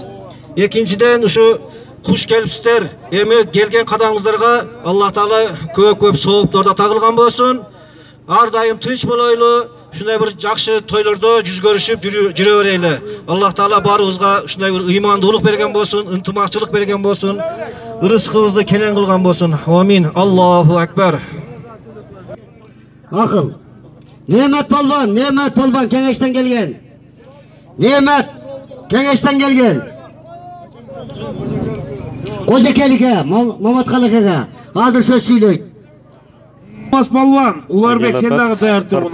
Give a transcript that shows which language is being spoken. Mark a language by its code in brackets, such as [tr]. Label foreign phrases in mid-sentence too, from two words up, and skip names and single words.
[ky] Экинчиден ушу куш келипсиздер. Эми келген кадамыңыздарга Аллах Таала көп сооптор тагылган болсун. Ар дайым тынч болойлу. Ушундай бир жакшы тойлордо жүз көрүшүп жүрө берели. Аллах Таала баарыбызга ушундай бир ыймандуулук берген болсун, ынтымакчылык берген болсун, ырыскыбызды кенен кылган болсун. [ar] آمين. الله أكبر. [ky] Акыл. Немет полбан Кеңештен келген. Немет Кеңештен келген. Кожекелиге, Маматкалыга азыр сөз сүйлөйт. Алмаз полбан, Уларбек сен дагы даяр тургун.